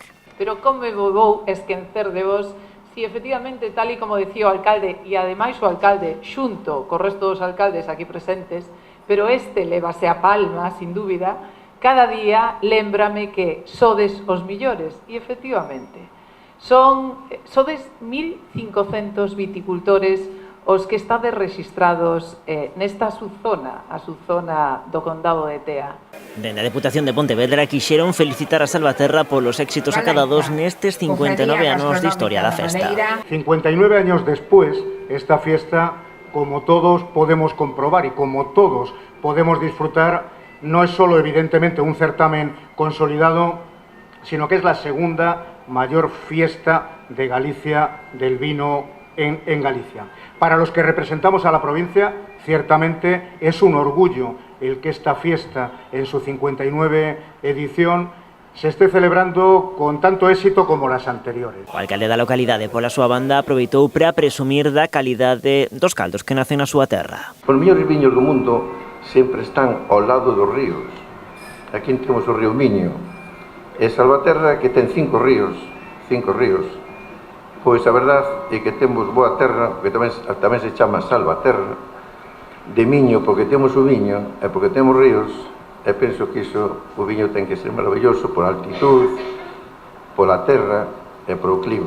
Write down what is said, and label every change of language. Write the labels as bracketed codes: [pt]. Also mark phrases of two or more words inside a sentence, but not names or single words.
[gl] Pero como me vou esquecer de vos si efectivamente, tal e como decía o alcalde, e ademais o alcalde xunto co resto dos alcaldes aquí presentes, pero este levase a palma, sin dúbida, cada día lémbrame que sodes os millores, e efectivamente, sodes 1.500 viticultores os que estades registrados nesta subzona, a subzona do Condado de Tea. Dende a Deputación de Pontevedra quixeron felicitar a Salvaterra polos éxitos acadados nestes 59 anos de historia da festa. [es] 59 años después, esta fiesta, como todos podemos comprobar y como todos podemos disfrutar, no es solo evidentemente un certamen consolidado, sino que es la segunda mayor fiesta de Galicia del vino en Galicia. Para los que representamos a la provincia, ciertamente es un orgullo el que esta fiesta, en su 59 edición, se esté celebrando con tanto éxito como las anteriores. [gl] O alcalde da localidade, pola súa banda, aproveitou para presumir da calidade dos caldos que nacen na súa terra. Os mellores viños do mundo sempre están ao lado dos ríos. Aquí temos o río Miño, e Salvaterra que ten 5 ríos. Pois a verdade é que temos boa terra, que tamén se chama Salvaterra, de Miño porque temos o viño e porque temos ríos, e penso que iso, o viño ten que ser [es] maravilloso por altitud, [gl] pola terra e polo clima.